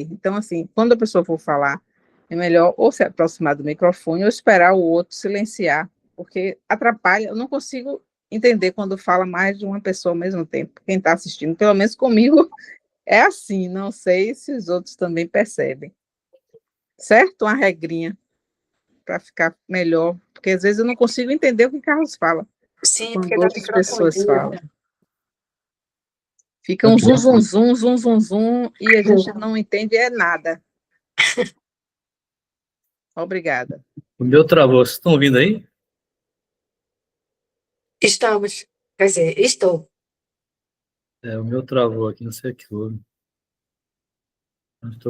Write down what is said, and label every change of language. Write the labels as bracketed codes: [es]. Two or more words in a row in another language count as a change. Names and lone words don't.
[pt] Então, assim, quando a pessoa for falar, é melhor ou se aproximar do microfone ou esperar o outro silenciar, porque atrapalha, eu não consigo entender quando fala mais de uma pessoa ao mesmo tempo, quem está assistindo, pelo menos comigo é assim, não sei se os outros também percebem. Certo? Uma regrinha para ficar melhor, porque às vezes eu não consigo entender o que Carlos fala, Sim, porque quando tá outras pessoas falam. microfonia. Fica um zum, zum, zum, zum, zum, zum, e a gente não entende nada. Obrigada. O meu travou. Vocês estão ouvindo aí? Estamos. Quer dizer, estou. O meu travou aqui, não sei o que houve. Não estou